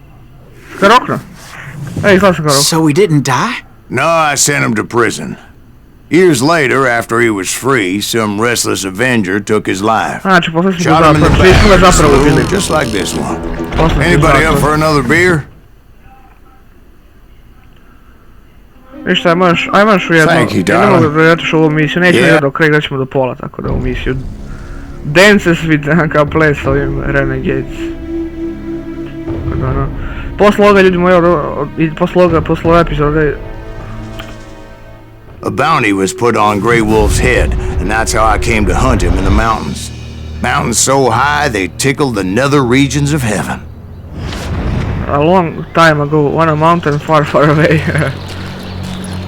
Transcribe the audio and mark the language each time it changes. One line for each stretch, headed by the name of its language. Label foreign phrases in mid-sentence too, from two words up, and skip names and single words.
English: So he didn't die? No, I sent him to prison. Years later, after he was free, some restless avenger took his life. Shot him in the back, slow, just like this one. Anybody up for another beer?
Serbian: Viš šta, ajmaš u jednu, idemo vjerojatno ovu misiju, nećemo jedno do kraja, igraćemo do pola, tako da ovu misiju.
English: Dances with,
Serbian: kao play s ovim Renegades. Posle ovoga ljudi moji, posle ove epizode...
English: A bounty was put on Grey Wolf's head, and that's how I came to hunt him in the mountains. Mountains so high they tickled the nether regions of heaven. A long time ago, on a mountain far, far away.